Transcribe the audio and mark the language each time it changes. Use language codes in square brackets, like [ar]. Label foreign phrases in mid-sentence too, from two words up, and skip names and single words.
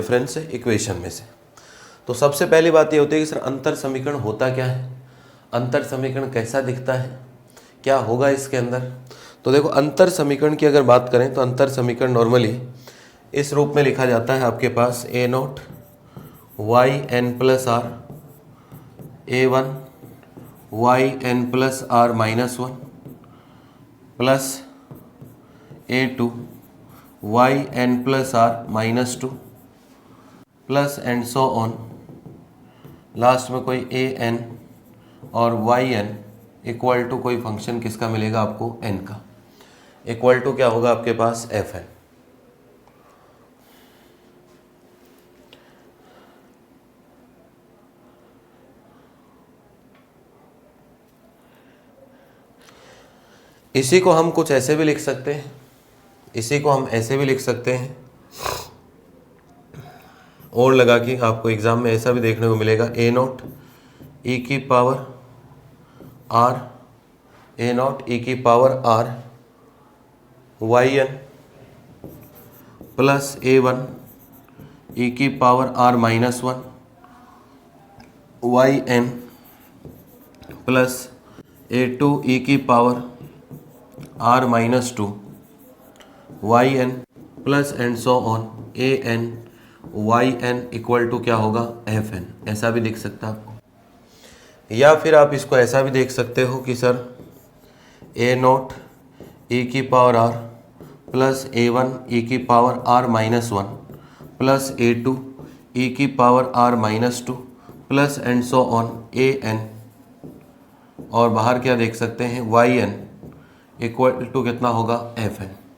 [en] difference equation [hi] में से। तो सबसे पहली बात ये होती है कि सर अंतर समीकरण होता क्या है, अंतर समीकरण कैसा दिखता है, क्या होगा इसके अंदर। तो देखो, अंतर समीकरण की अगर बात करें तो अंतर समीकरण नॉर्मली इस रूप में लिखा जाता है आपके पास a0 yn+r a1 yn+r -1 प्लस a2 yn+r -2 [en] plus and so on. [hi] लास्ट में कोई an और yn [en] equal to [hi] कोई फंक्शन किसका मिलेगा आपको? n का। [en] equal to [hi] क्या होगा आपके पास? fn। इसी को हम कुछ ऐसे भी लिख सकते हैं, इसी को हम ऐसे भी लिख सकते हैं और लगा कि आपको एग्जाम में ऐसा भी देखने को मिलेगा a0 e⁻r a0 e⁻r yn प्लस a1 e⁻r -1 yn प्लस a2 e⁻r -2 yn [en] plus and so on [hi] an yn [en] equal to [hi] क्या होगा? fn। ऐसा भी दिख सकता है आपको, या फिर आप इसको ऐसा भी देख सकते हो कि सर a0 e⁻r प्लस a1 e⁻r -1 प्लस a2 e⁻r -2 [en] plus and so on [hi] an, और बाहर क्या देख सकते हैं? yn [en] equal to [hi] कितना होगा? fn।